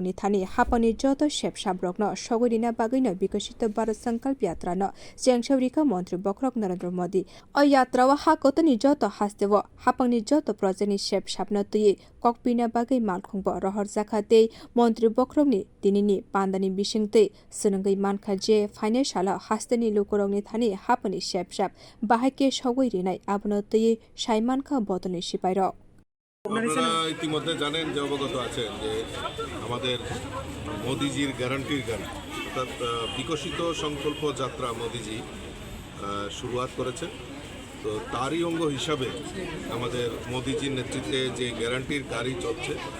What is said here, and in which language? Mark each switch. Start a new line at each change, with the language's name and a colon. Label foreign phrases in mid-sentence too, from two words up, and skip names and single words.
Kok Borok: ni thani hapani joto shep shap rok no sogorina bagai no bikasita bharat sankalp yatra no chengsaurika montri bokhorok Narendra Modi o yatra wa ha kotoni joto hastewo hapangni joto project ni shep shap no tui kokpina bagai malkhungbo rohor jakhate montri bokhorok ni tinini pandani bisingtei sunangai mankha je financial hasteni lukurok ni thani hapani shep shap bahake sogoi rinai abno tui saimankha bodol ni sipai rok
Bangla: আপনারা ইতিমধ্যে জানেন যে অবগত আছেন যে আমাদের মোদিজির গ্যারান্টির গাড়ি অর্থাৎ বিকশিত সংকল্প যাত্রা মোদিজি শুরুয়াত করেছেন তো তারই অঙ্গ হিসাবে আমাদের মোদিজির নেতৃত্বে যে গ্যারান্টির গাড়ি চলছে